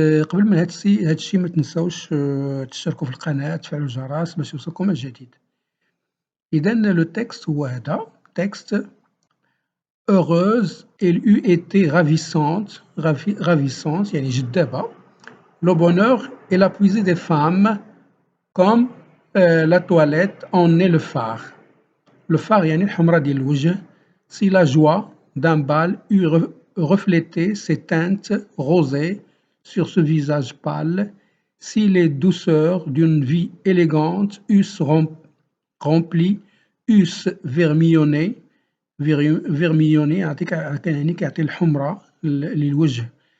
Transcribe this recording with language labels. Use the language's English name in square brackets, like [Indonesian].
[Arabic] قبل من هادشي ما تنساوش تشتركوا في القناة، تفعلوا الجرس باش يوصلكم الجديد. إذا لو تكست هو هذا تكست: [French] heureuse, elle eût été ravissante [Arabic] يعني جذابة. [French] Le bonheur est la puisée des femmes comme la toilette en est le phare. Le phare [Arabic] يعني الحمرة ديال الوجه. [French] Si la joie d'un bal eût reflété ses teintes rosées sur ce visage pâle, si les douceurs d'une vie élégante eussent rempli, eussent vermillonné [Arabic] يعني كيعطي الحمرة للوجه.